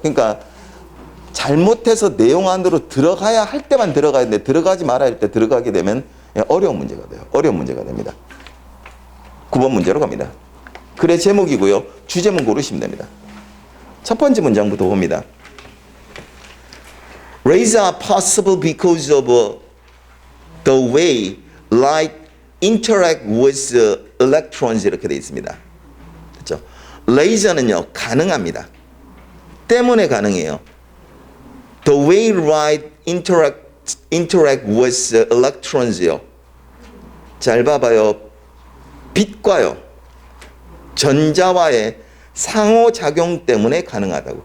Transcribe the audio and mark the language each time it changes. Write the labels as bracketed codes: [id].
[ko] 그러니까 잘못해서 내용 안으로 들어가야 할 때만 들어가야 되는데 들어가지 말아야 할 때 들어가게 되면 어려운 문제가 돼요. 어려운 문제가 됩니다. 9번 문제로 갑니다. 글의 제목이고요. 주제문 고르시면 됩니다. 첫 번째 문장부터 봅니다. [en] Rays are possible because of the way light interact with electrons [ko] 이렇게 되어 있습니다. 그렇죠? 레이저는요 가능합니다. 때문에 가능해요. [en] The way light interact with electrons [ko] 요. 잘 봐봐요. 빛과요. 전자와의 상호작용 때문에 가능하다고.